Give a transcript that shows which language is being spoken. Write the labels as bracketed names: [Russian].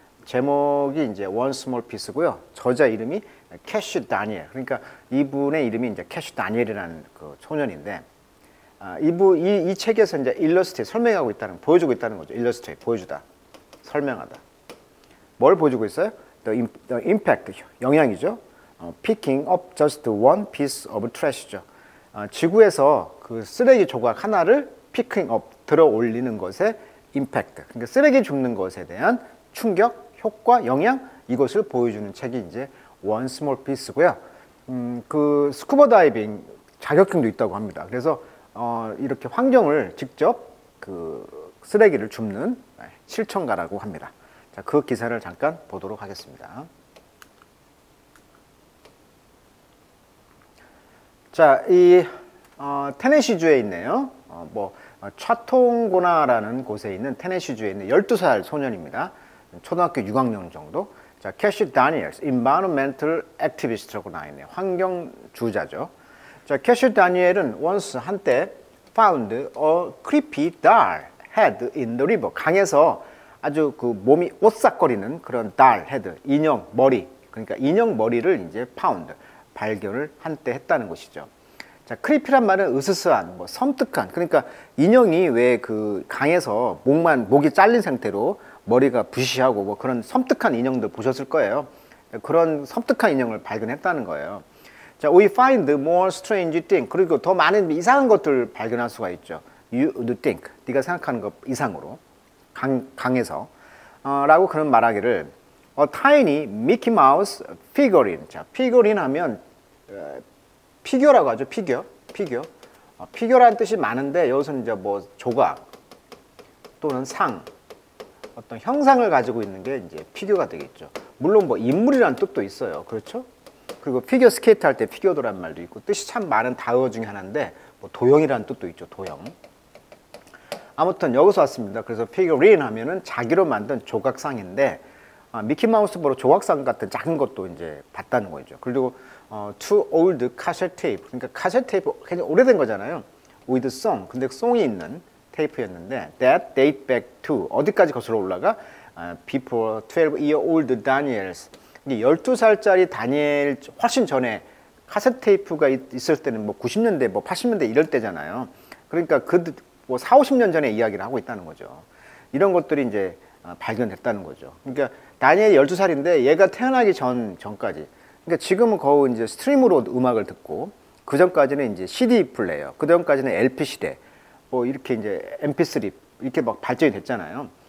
[Korean] 제목이 이제 원 스몰 피스고요. 저자 이름이 캐시 다니엘. 그러니까 이분의 이름이 이제 캐시 다니엘이라는 그 소년인데, 이 책에서 이제 일러스트레이트 설명하고 있다는, 보여주고 있다는 거죠. 일러스트레이트 보여주다, 설명하다. 뭘 보여주고 있어요? [English] The impact, [Korean] 영향이죠. [English] Picking up just one piece of trash죠. [Korean] 지구에서 그 쓰레기 조각 하나를 picking up, 들어 올리는 것의 임팩트, 그러니까 쓰레기 줍는 것에 대한 충격, 효과, 영향, 이것을 보여주는 책이 이제 원 스몰 피스고요. 그 스쿠버 다이빙 자격증도 있다고 합니다. 그래서 이렇게 환경을 직접 그 쓰레기를 줍는 실천가라고 합니다. 자, 그 기사를 잠깐 보도록 하겠습니다. 자, 이 테네시주에 있네요. 차통고나라는 곳에 있는 테네시주에 있는 12살 소년입니다. 초등학교 6학년 정도. 자, 캐시 다니엘, environmental activist라고 나와 있네요. 환경주자죠. 자, 캐시 다니엘은 [English] once [Korean] 한때 [English] found a creepy doll head in the river. [Korean] 강에서 아주 그 몸이 오싹거리는 그런 doll head, 인형 머리. 그러니까 인형 머리를 이제 found, 발견을 한때 했다는 것이죠. 자, 크리피란 말은 으스스한, 섬뜩한, 그러니까 인형이 왜 그 강에서 목이 잘린 상태로 머리가 부시시하고 그런 섬뜩한 인형들 보셨을 거예요. 그런 섬뜩한 인형을 발견했다는 거예요. [English] 자, we find more strange things. [Korean] 그리고 더 많은 이상한 것들을 발견할 수가 있죠. [English] You would think. [Korean] 네가 생각하는 것 이상으로. 강에서. 라고 그런 말하기를 [English] a tiny Mickey Mouse figurine. [Korean] 자, figurine 하면 피규어라고 하죠. 피규어. 피규어라는 뜻이 많은데 여기서는 이제 조각 또는 상, 어떤 형상을 가지고 있는 게 이제 피규어가 되겠죠. 물론 인물이라는 뜻도 있어요. 그렇죠? 그리고 피겨 스케이트 할 때 피겨도란 말도 있고, 뜻이 참 많은 단어 중에 하나인데 도형이라는 뜻도 있죠. 도형. 아무튼 여기서 왔습니다. 그래서 피겨린 하면은 자기로 만든 조각상인데, 미키마우스보다 조각상 같은 작은 것도 이제 봤다는 거죠. 그리고 [English] too old cassette tape, [Korean] 그러니까 카세트 테이프 굉장히 오래된 거잖아요. [English] with song, [Korean] 근데 송이 있는 테이프였는데 [English] that date back to, [Korean] 어디까지 거슬러 올라가? [English] before 12-year-old Daniels. [Korean] 12살짜리 다니엘 훨씬 전에 카세트 테이프가 있을 때는 90년대, 80년대 이럴 때잖아요. 그러니까 4, 50년 전에 이야기를 하고 있다는 거죠. 이런 것들이 이제 발견됐다는 거죠. 그러니까 다니엘이 12살인데 얘가 태어나기 전까지, 그러니까 지금은 거의 이제 스트리밍으로 음악을 듣고, 그 전까지는 이제 CD 플레이어, 그 전까지는 LP 시대, 이렇게 이제 MP3 이렇게 발전이 됐잖아요.